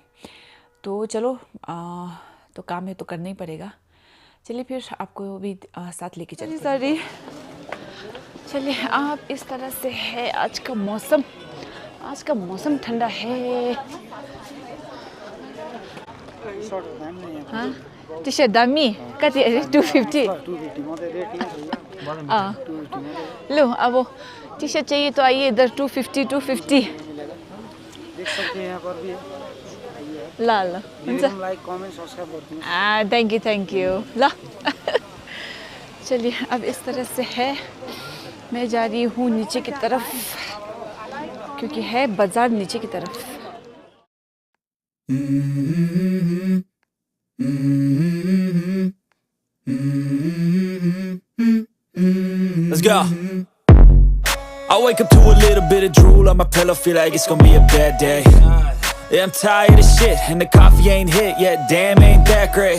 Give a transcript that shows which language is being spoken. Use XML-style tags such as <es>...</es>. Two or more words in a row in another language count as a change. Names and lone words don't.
<hi>तो चलो, तो काम है तो करना ही पड़ेगा। चलिए फिर आपको भी साथ लेके चलिए। सॉरी, चलिए। आप इस तरह से है आज का मौसम। आज का मौसम ठंडा है। हाँ,</hi> <en>t-shirt</en> <ne>दामी कति</ne> <hi>250। लो, अब</hi> <en>t-shirt</en> <hi>चाहिए तो आइए इधर। 250। देख सकते हैं यहाँ पर भी है। ल</hi> <en>like comment subscribe thank you</en> <hi>ल। चलिए, अब इस तरह से है। मैं जा रही हूँ नीचे की तरफ क्योंकि है बाजार नीचे की तरफ।</hi> <en>Let's go. I wake up to a little bit of drool on my pillow, feel like it's gonna be a bad day. Yeah, I'm tired of shit, and the coffee ain't hit yet, damn ain't that great.</en>